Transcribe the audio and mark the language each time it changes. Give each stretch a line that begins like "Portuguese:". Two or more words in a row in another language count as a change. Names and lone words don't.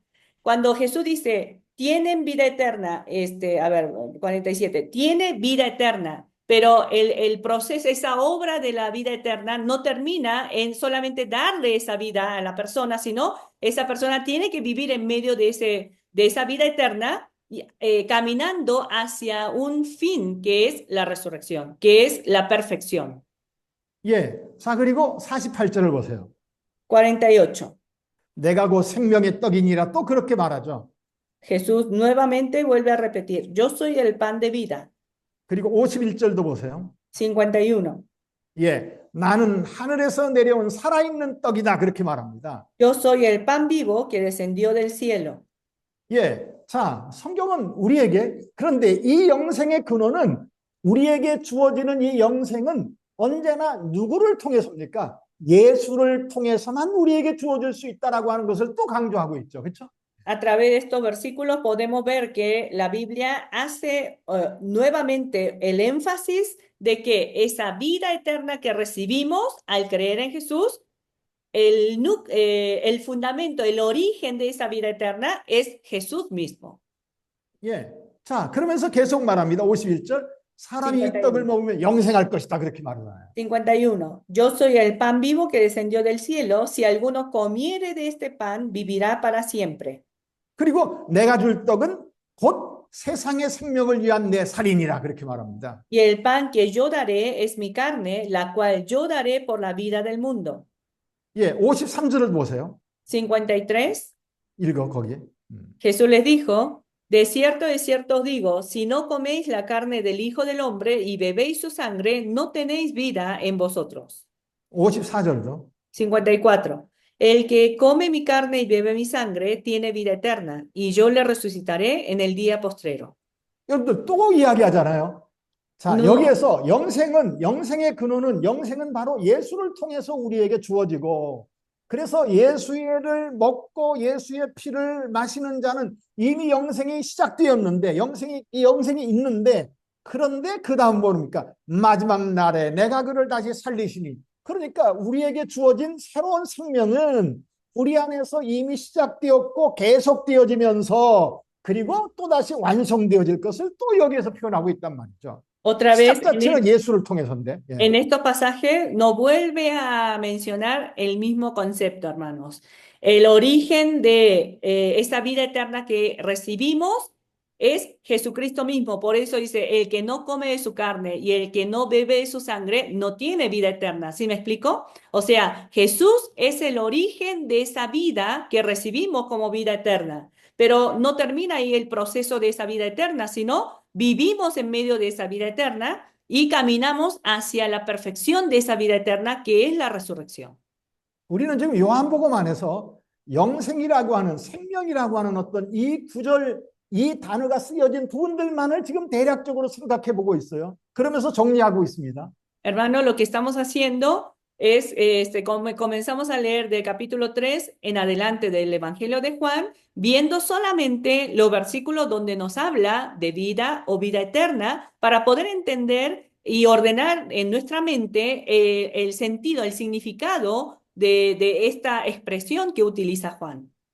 Spanish: Cuando Jesús dice, tienen vida eterna, 47, tiene vida eterna, pero el proceso, esa obra de la vida eterna no termina en solamente darle esa vida a la persona, sino esa persona tiene que vivir en medio de esa vida eterna, caminando hacia un fin que es la resurrección, que es la perfección.
Korean: 예. 자, 그리고 48절을 보세요. 48. 내가 곧 생명의 떡이니라 또 그렇게 말하죠.
Spanish: Jesús nuevamente vuelve a repetir, yo soy el pan de vida.
Korean: 그리고 51절도 보세요. 51. 예. 나는 하늘에서 내려온 살아있는 떡이다. 그렇게 말합니다.
Spanish: Yo soy el pan vivo que descendió del cielo.
Korean: 예. 자, 성경은 우리에게, 그런데 이 영생의 근원은 우리에게 주어지는 이 영생은 언제나 누구를 통해서입니까? 예수를 통해서만 우리에게 주어질 수 있다라고 하는 것을 또 강조하고 있죠. 그렇죠?
Spanish: A través de estos versículos podemos ver que la Biblia hace nuevamente el énfasis de que esa vida eterna que recibimos al creer en Jesús, el fundamento, el origen de esa vida eterna es Jesús mismo.
Korean: 예. 자, 그러면서 계속 말합니다. 51절. 사람이 이 떡을 51. 먹으면 영생할 것이다. 그렇게 말을 해요. 51.
Spanish: Yo soy el pan vivo que descendió del cielo. Si alguno comiere de este pan, vivirá para siempre.
Korean: 그리고 내가 줄 떡은 곧 세상의 생명을 위한 내 살이니라. 그렇게 말합니다.
Spanish: Y el pan que yo daré es mi carne, la cual yo daré por la vida del mundo.
Korean: 예, 53절을 보세요. 53. 읽어, 거기.
Spanish: Jesús les dijo, de cierto os digo, si no coméis la carne del Hijo del Hombre y bebéis su sangre, no tenéis vida en vosotros.
Korean: 54절도. 54.
Spanish: El que come mi carne y bebe mi sangre tiene vida eterna, y yo le resucitaré en el día postrero.
Korean: 여러분들 또 이야기하잖아요. 자, No, 여기에서 영생의 근원은 영생은 바로 예수를 통해서 우리에게 주어지고, 그래서 예수를 먹고 예수의 피를 마시는 자는 이미 영생이 시작되었는데, 이 영생이 있는데, 그런데 그 다음 뭡니까? 마지막 날에 내가 그를 다시 살리시니. 그러니까 우리에게 주어진 새로운 생명은 우리 안에서 이미 시작되었고 계속되어지면서 그리고 또다시 완성되어질 것을 또 여기에서 표현하고 있단 말이죠.
Spanish: otra
Korean: 시작
Spanish: vez
Korean: 자체는 예수를 통해서인데. 예.
Spanish: en estos pasajes no vuelve a mencionar el mismo concepto, hermanos. El origen de esa vida eterna que recibimos es Jesucristo mismo. Por eso dice, el que no come de su carne y el que no bebe de su sangre no tiene vida eterna. ¿Sí me explico? O sea, Jesús es el origen de esa vida que recibimos como vida eterna. Pero no termina ahí el proceso de esa vida eterna, sino vivimos en medio de esa vida eterna y caminamos hacia la perfección de esa vida eterna que es la resurrección.
Korean: 우리는 지금 요한복음 안에서 영생이라고 하는 생명이라고 하는 어떤 이 구절, 이 단어가 쓰여진 부분들만을 지금 대략적으로 생각해 보고 있어요. 그러면서 정리하고 있습니다.
Spanish: Hermano, lo que estamos haciendo es, comenzamos a leer del capítulo 3 en adelante del Evangelio de Juan, viendo solamente los versículos donde nos habla de vida o vida eterna para poder entender y ordenar en nuestra mente el sentido, el significado de esta expresión que utiliza Juan.